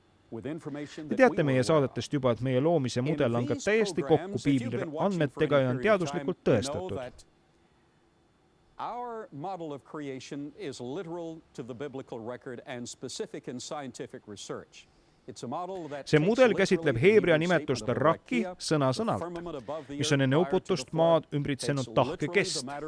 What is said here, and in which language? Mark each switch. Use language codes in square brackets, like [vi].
[et] Te teate meie saadetest juba, et meie loomise mudel on ka täiesti kokku Piibli andmetega ja on teaduslikult tõestatud. [en] Our model of creation is literal to the biblical record and specific in scientific research. [et] See mudel käsitleb heebrea nimetust rakki sõna-sõnalt, mis on enne uputust maad ümbritsenud tahkekest.